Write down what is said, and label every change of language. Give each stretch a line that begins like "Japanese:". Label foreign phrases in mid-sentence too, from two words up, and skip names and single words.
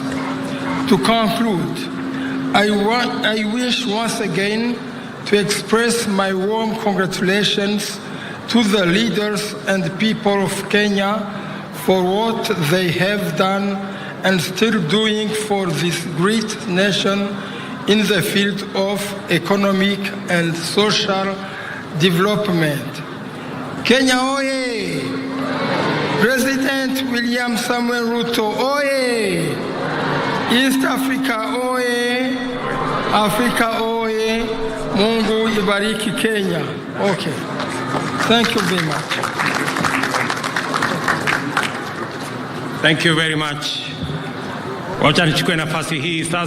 English: To conclude, I wish once again to express my warm congratulations to the leaders and people of Kenya for what they have done and still doing for this great nation in the field of economic and social development. Kenya oye! President William Samuel Ruto oye! East Africa oye! Africa oye!
Swahili: Mungu ibariki Kenya.
English: Okay. Thank you very much. Thank you very much.
Swahili: Wacha nichukue nafasi hii sasa